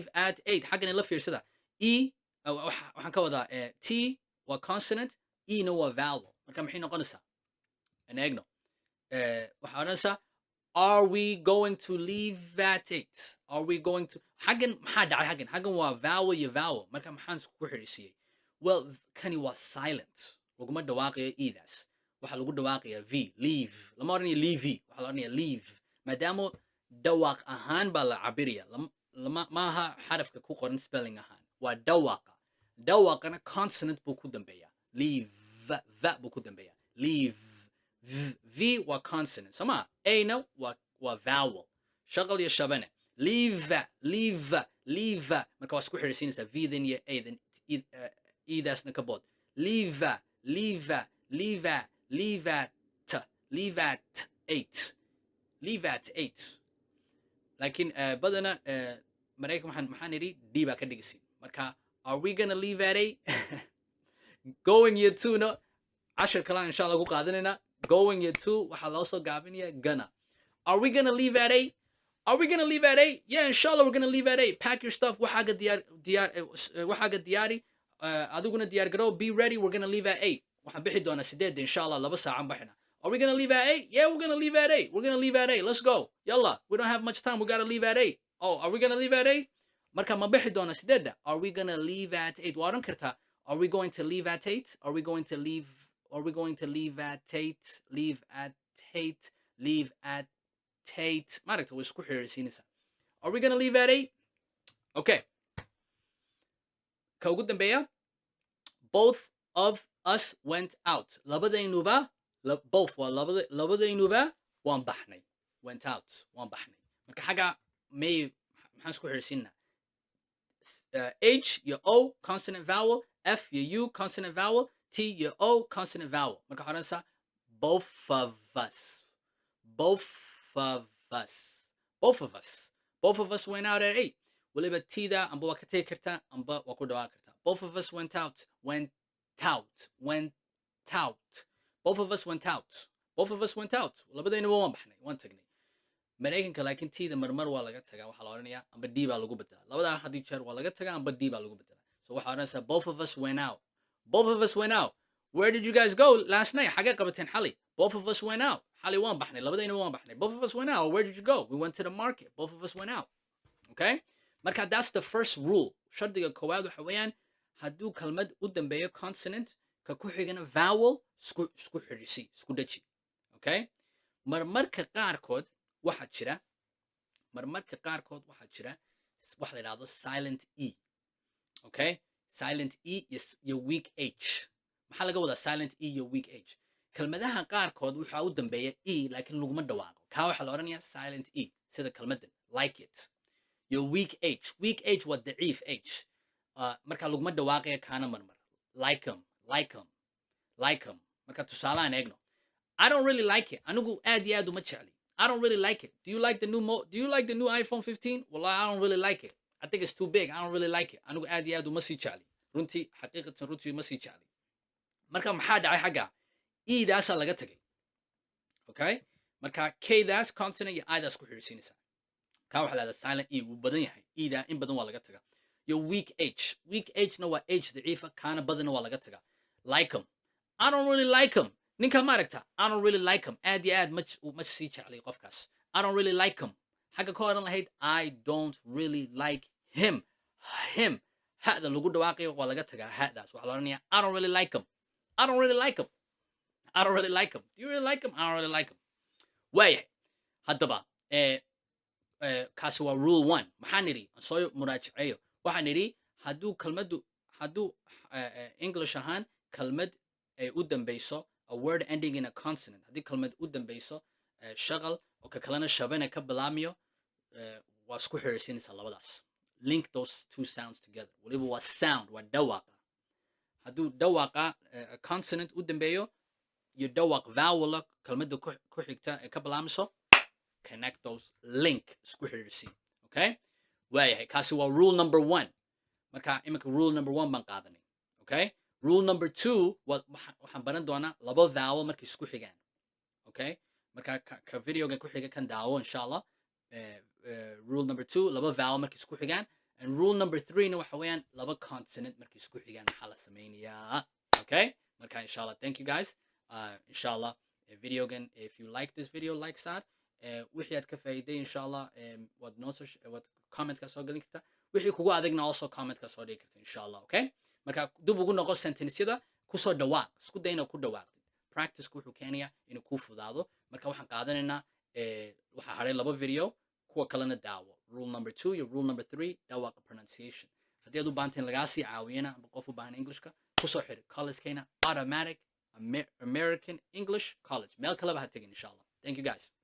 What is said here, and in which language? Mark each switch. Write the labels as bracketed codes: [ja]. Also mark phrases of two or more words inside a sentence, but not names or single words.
[so] at 8 xaggan la fiirsada waxaan ka wadaa t waa consonant na waa vowel marka maxay noqonaysaa an eegno waxaa odhanaysaa [en] are we going to leave at 8 are we going to [so] xaggan maxaa dhacay xaggan waa vowel iyo vowel marka maxaan ku xiriirsiiyey well kani waa silent laguma dhawaaqayo idaas waxaa lagu dhawaaqayaa [en] v leave [so] lama odhanayo leave waxaa la odhanaya leave maadaama dhawaaq ahaan baa la cabiraya maaha xarafka ku qoran spelling ahaan waa dhawaaqana consonant buu ku dambeeyaa leave va buu ku dambeeyaa leave v waa consonant soma ana waa vowel shaqal iyo shabane leave marka waa isku xiriirsiinaysaa vdan iyo adan idaasna ka bood leave [en] leave at 8 leave at 8 [so] laakiin badana maraykan maxaan idhi d baa ka dhigisiin marka [en] are we gonna leave at 8 going year 2 [so] no cashar kala insha Allah ku qaadanayna [en] going year 2 [so] waxaa loo soo gaabinaya [en] gonna are we gonna leave at 8 are we gonna leave at 8 yeah inshallah we're gonna leave at 8 pack your stuff [so] waxaaga diyaari adiguna diyaar garow [en] be ready we're gonna leave at 8 [so] waxaan bixi doonaa 8 inshallah 2 saacan baxina [en] are we gonna leave at 8 yeah we're gonna leave at 8 we're gonna leave at 8 let's go yalla we don't have much time we gotta leave at 8 oh are we gonna leave at 8 [so] marka ma bixi doonaa [en] 8 are we gonna leave at 8 [so] waa oran kartaa [en] are we going to leave at 8 [so] are we going to [en] leave at 8 leave at 8 [so] leave at 8 maaragta way isku xiriirsiinaysaa [en] are we gonna leave at 8 okay [so] ka ugu dambeeya [en] both of us went out [so] labadaynuba both waa labadaynuba waan baxnay [en] went out [so] waan baxnay marka xagga may maxaan isku xiriirsiinaa [en] H your O consonant vowel F your U consonant vowel T your O consonant vowel [so] marka xoranaysaa [en] both of us both of us went out at 8 [so] waliba tida amba waa ka tegi kartaa amba waa ku dhawaaqi kartaa [en] both of us went out both of us went out [so] labadayna waan baxnay waan tagnay maraykanka laakiin tida marmar waa laga tagaa waxaa la odhanayaa amba d baa lagu bedelaa labadaa haddii jeer waa laga tagaa amba d baa lagu bedelaa so waxaa odhanaysaa [en] both of us went out where did you guys go last night [so] xagee qabateen xali [en] both of us went out [so] xali waan baxnay labadayna waan baxnay [en] both of us went out where did you go we went to the market both of us went out okay [so] marka [en] that's the first rule [so] shardiga koowaad waxa weeyaan hadduu kalmad u dambeeyo consonant ka ku xigana vowel isku xidhisi isku dhaji okay marmarka qaarkood waxaa jira wax la yidhaahdo [en] silent e okay silent e [so] iyo weak h maxaa laga wadaa [en] silent e iyo weak h [so] kalmadaha qaarkood waxaa u dambeeya e laakiin laguma dhawaaqo kaa waxaa la odhanayaa [en] silent e [so] sida kalmadan [en] like it [so] your [en] weak h [so] waa daciif h marka laguma dhawaaqaya kaana marmar like [en] em [so] marka tusaalaan eegno [en] I don't really like it [so] anigu aad iyo aad uma jecli [en] I don't really like it do you like the new iPhone 15 wallahi I don't really like it I think it's too big I don't really like it [so] anigu aad iyo aad uma sii jecli runtii xaqiiqatan runtii uma sii jecli marka maxaa dhacay xagga e-daasaa laga tagay okay marka k-daas consonant iyo i-daas ku xiriirsiinaysaa kaa waxaa lahahdaa [en] silent e [so] wuu badan yahay e-daa in badan waa laga tagaa iyo [en] weak h [so] na waa h daciifa kaana badanna waa laga tagaa [en] like em I don't really like em [so] ninka maaragta [en] I don't really like em [so] aad iyo aad ma sii jeclay qofkaas [en] I don't really like em [so] xagga ka odhan lahayd [en] I don't really like him [so] hada lagu dhawaaqayo waa laga tagaa hadaas waxaa la odhanayaa [en] I don't really like em I don't really like him. Do you really like him? I don't really like him. [so] waayahay haddaba kaasi waa [en] rule 1 [so] maxaan nidhi aan soo muraajaceeyo waxaan nidhi hadduu English ahaan kalmad ay u dambeyso [en] a word ending in a consonant [so] haddii kalmad u dambeyso shaqal oo ka kalena shabana ka bilaamiyo waa isku xiriirsiinaysaa labadaas [en] link those two sounds together [so] waliba waa sound waa dhawaaqa hadduu dhawaaqa consonant u dambeeyo iyo dhawaaq vowel kalmadda ku xigta ee ka bilaamiso [en] connect those [so] link isku xiriirsiin okay waayahay kaasi waa [en] rule number 1 [so] marka iminka [en] rule number 1 [so] baan qaadanay okay [en] rule number 2 [so] waxaan baran doonaa laba vowel markay isku xigaan okay marka ka videogan ku xiga kan daawo insha Allah [en] rule number 2 [so] laba vowel markay isku xigaan [en] and rule number 3 [so] na waxa weeyaan laba consonant markay isku xigaan maxaa la sameynayaa okay marka insha Allah [en] thank you guys [so] insha Allah videogan [en] if you like this video like [so] sad wixii aad ka faa'iiday insha Allah wad comment ka soo galin kartaa wixii kugu adagna also comment ka soo dhigi kartaa insha Allah okay marka dib ugu noqo sentences-yada ku soo dhawaaq isku day inaad ku dhawaaqtid practice wuxuu keenayaa inuu ku fudaado marka waxaan qaadanaynaa waxa haray laba video kuwa kalena daawo [en] rule number 2 [so] iyo [en] rule number 3 [so] dhawaaqa pronunciation haddii aad u baahantiin lagaa sii caawiyana amba qof u baahan Englishka ku soo xiri collegekeena automatic [en] American English College [so] meel kaleba ha tegin insha Allah [en] thank you guys